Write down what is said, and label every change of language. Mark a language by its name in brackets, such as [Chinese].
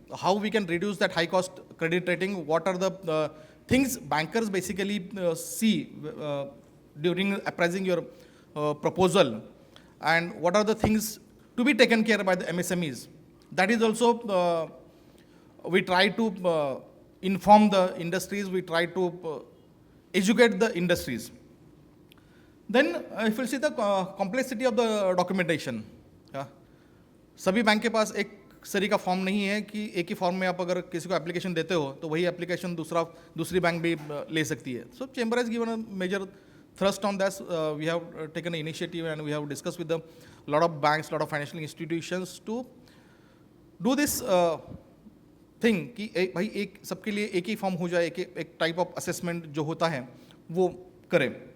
[English] How we can reduce that high cost credit rating? What are the things bankers basically see during appraising your proposal, and what are the things to be taken care by the MSMEs? That is also we try to inform the industries, we try to educate the industries. Then if you see the complexity of the documentation, [Hindi] सभी bank के पास एक सरी का form नहीं है कि एक ही form में आप अगर किसी को एप्लीकेशन देते हो तो वही एप्लीकेशन दूसरी बैंक भी ले सकती है. [English] So chamber has given a major thrust on this. We have taken an initiative and we have discussed with a lot of banks, lot of financial institutions to do this thing [Hindi] कि भाई एक सबके लिए एक ही फॉर्म हो जाए, एक type of assessment जो होता है वो करें.